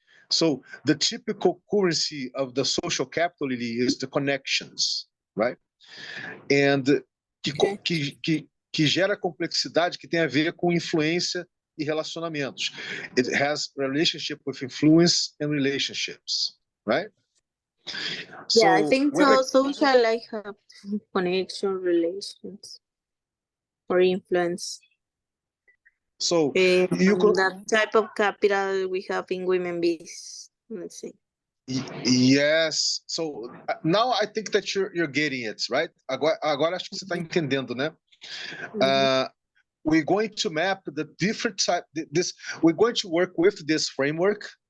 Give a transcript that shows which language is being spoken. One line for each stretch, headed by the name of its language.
English: So the typical currency of the social capital is the connections, right?
Portuguese: And que gera complexidade que tem a ver com influência e relacionamentos.
English: It has relationship with influence and relationships, right? Yeah, I think so. Social like have connection, relations, or influence. So that type of capital we have in women biz. Let's see. Yes. So now I think that you're getting it, right?
Portuguese: Agora acho que você está entendendo, né?
English: We're going to map the different type. We're going to work with this framework.